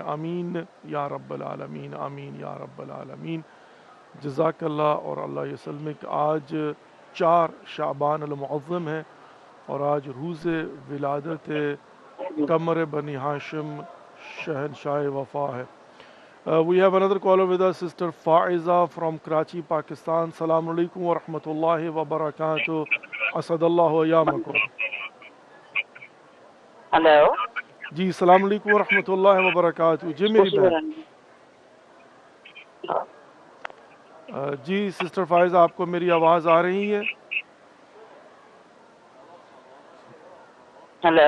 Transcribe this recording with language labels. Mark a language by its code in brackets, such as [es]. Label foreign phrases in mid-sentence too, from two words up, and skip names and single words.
[ar] آمین یا رب العالمین. آمین یا رب العالمین. جزاک اللہ. اور اللہ یسلمک. [ur] آج 4 شعبان المعظم ہے، اور آج روز ولادت قمر بنی ہاشم شہنشاہ وفا ہے. [en] We have another caller with us, Sister Faiza from Karachi, Pakistan. [ar] السلام عليكم ورحمة الله وبركاته. أسعد الله أيامكم. ہلو جی السلام علیکم و رحمۃ اللہ وبرکاتہ. [ur] جی میری بہن. جی سسٹر فائزہ آپ کو میری آواز آ رہی ہے؟ ہلو